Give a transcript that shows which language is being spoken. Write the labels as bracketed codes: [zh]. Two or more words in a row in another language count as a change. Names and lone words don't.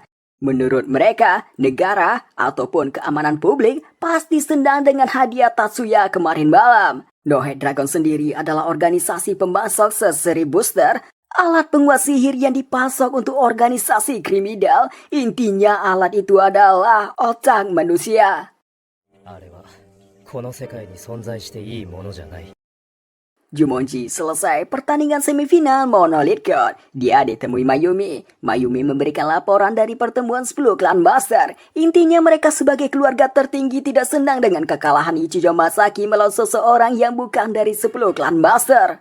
[id] Menurut mereka, negara ataupun keamanan publik pasti senang dengan hadiah Tatsuya kemarin malam. No Head Dragon sendiri adalah organisasi pemasok seseri booster, alat penguat sihir yang dipasok untuk organisasi kriminal. Intinya alat itu adalah otak manusia. [ja] あれはこの世界に存在していいものじゃない。 [id] Jumonji selesai pertandingan semifinal Monolith God. Dia ditemui Mayumi. Mayumi memberikan laporan dari pertemuan 10 klan master. Intinya mereka sebagai keluarga tertinggi tidak senang dengan kekalahan Ichijo Masaki melawan seseorang yang bukan dari 10 klan master.